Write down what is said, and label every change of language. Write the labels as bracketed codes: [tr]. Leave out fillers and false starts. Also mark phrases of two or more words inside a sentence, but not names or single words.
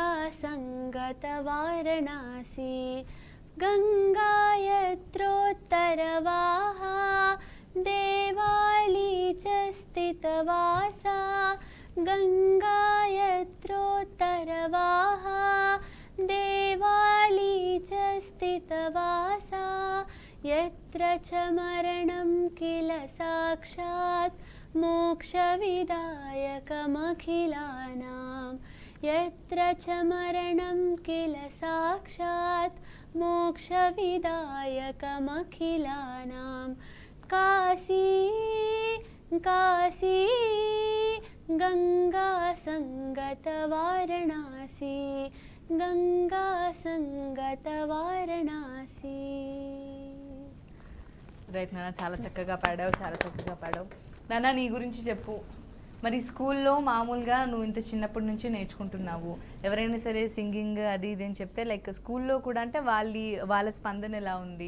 [sa] సంగత వారణాసి, గంగా యత్రోత్తరవాహా దేవాళీ చ స్థితవాసా, గంగా యత్రోత్తరవాహా దేవాళీ చ స్థితవాసా, యత్ర చ మరణం కిల సాక్షాత్ మోక్షవిదాయకమఖిలానాం, यत्र च मरणं किल साक्षात् मोक्षविदायकमखिलानां। काशी काशी गंगा संगत वाराणसी, గంగా సంగత వారణాసి. [te] రైట్ నాన్న, చాలా చక్కగా పాడావు, చాలా చక్కగా పాడావు. నాన్న నీ గురించి చెప్పు. మరి స్కూల్లో మామూలుగా నువ్వు ఇంత చిన్నప్పటి నుంచి నేర్చుకుంటున్నావు, ఎవరైనా సరే సింగింగ్ అది ఇది అని చెప్తే లైక్ స్కూల్లో కూడా అంటే వాళ్ళ స్పందన ఎలా ఉంది?